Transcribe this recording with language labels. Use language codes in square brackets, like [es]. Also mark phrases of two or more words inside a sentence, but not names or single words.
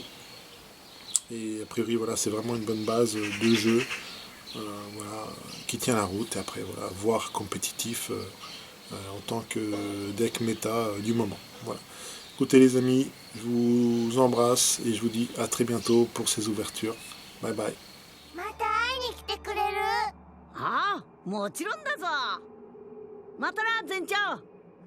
[fr] Et a priori, voilà, c'est vraiment une bonne base de jeu voilà, qui tient la route. Et après, voilà, voire compétitif en tant que deck méta du moment. Voilà. Écoutez les amis, je vous embrasse et je vous dis à très bientôt pour ces ouvertures. [en] Bye bye. [ja] また会いに来てくれる？ああ、もちろんだぞ。またな、全長。